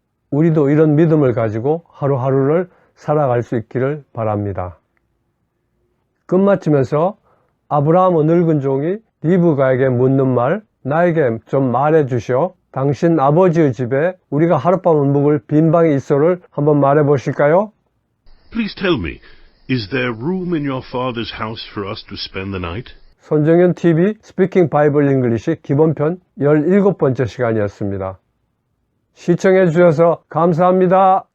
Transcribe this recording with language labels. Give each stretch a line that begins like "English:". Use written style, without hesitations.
Korean: 우리도 이런 믿음을 가지고 하루하루를 살아갈 수 있기를 바랍니다. 끝마치면서 아브라함의 늙은 종이 리브가에게 묻는 말, 나에게 좀 말해 주시오. 당신 아버지의 집에 우리가 하룻밤을 묵을 빈 방이 있어를 한번 말해 보실까요?
English: Please tell me, is there room in your father's house for us to spend the night?
Korean: 손정현 TV 스피킹 바이블 잉글리시 기본편 17번째 시간이었습니다. 시청해 주셔서 감사합니다.